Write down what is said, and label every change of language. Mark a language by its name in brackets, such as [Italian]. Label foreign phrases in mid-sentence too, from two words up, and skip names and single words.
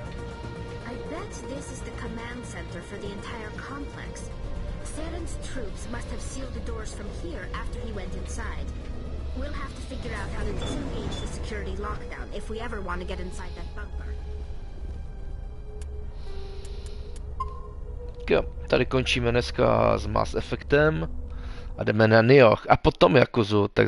[English] I bet this is the command center for the entire complex. Saren's troops must have sealed the doors from here after he went inside. We'll have to figure out how to disengage the security lockdown if we ever want to get inside that bunker. [Czech] Jo, tady končíme dneska s Mass Effectem a jdeme na Nioh a potom Yakuzu, tak